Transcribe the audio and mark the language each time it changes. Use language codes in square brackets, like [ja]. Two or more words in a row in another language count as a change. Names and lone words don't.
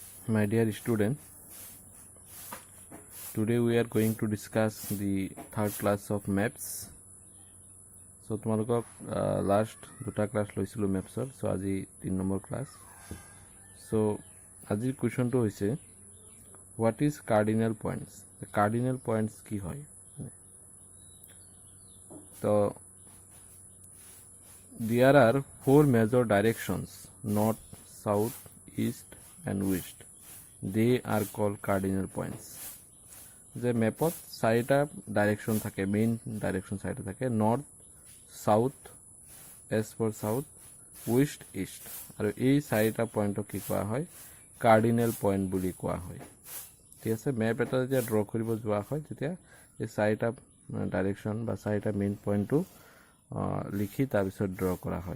[en] My dear student, today we are going to discuss the third class of maps. [as] So তোমালোকক last দুটা ক্লাস লৈছিলো [en] maps so [as] আজি 3 নম্বৰ ক্লাস. [en] So [as] আজিৰ কোৱেশ্চনটো হৈছে [en] what is cardinal points? The cardinal points [as] কি হয়? [en] So there are four major directions: north, south, east and west. They are called cardinal points. [as] যে মেপত চাৰিটা ডাইৰেকশন থাকে, [en] main direction [as] চাৰিটা থাকে: [en] north, south, S for south, west, east. [as] আৰু এই চাৰিটা পইণ্টক কি কোৱা হয়? [en] cardinal point [as] বুলি কোৱা হয়। ঠিক আছে, মেপ এটা যেতিয়া ড্ৰ কৰিব যোৱা হয় তেতিয়া এই চাৰিটা ডাইৰেকশন বা চাৰিটা মেইন পইণ্টটো লিখি তাৰপিছত ড্ৰ কৰা হয়।